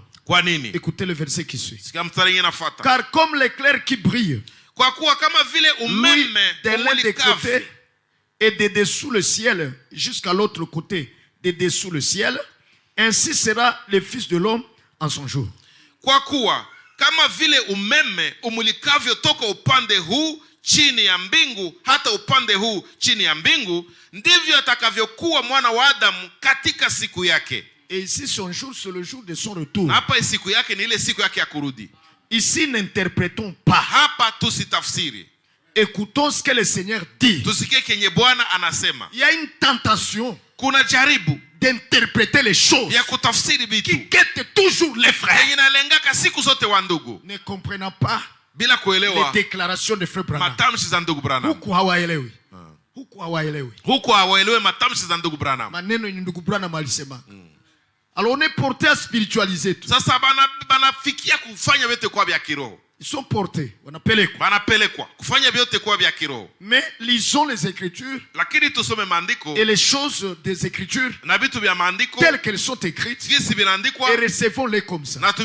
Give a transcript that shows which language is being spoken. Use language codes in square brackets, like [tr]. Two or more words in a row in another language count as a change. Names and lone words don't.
[fr] Écoutez le verset qui suit. Car comme l'éclair qui brille, lui, de l'un des côtés et de dessous le ciel jusqu'à l'autre côté de dessous le ciel, ainsi sera le Fils de l'homme en son jour. [sw] Kama vile umeme umulikavyo toka upande huu chini ya mbingu hata upande huu chini ya mbingu, ndivyo atakavyokuwa mwana wa Adamu katika siku yake. [fr] Et ici son jour c'est le jour de son retour. [sw] Hapa siku yake ni ile siku yake ya kurudi. [fr] Ici n'interprétons pas. [sw] Hapa tusitafsiri. [fr] Écoutons ce que le Seigneur dit. [sw] Tusikie kenye Bwana anasema. [fr] Il y a une tentation. [sw] Kuna jaribu [fr] d'interpréter les choses qui guettent toujours les frères. Ne comprenant pas les déclarations de frère Branham. [sw] Huku hawaelewi. Maneno ni ndugu Branham alisema. [fr] Alors on est porté à spiritualiser tout. Ils sont portés. Mais lisons les Écritures et les choses des Écritures telles qu'elles sont écrites et recevons-les comme ça.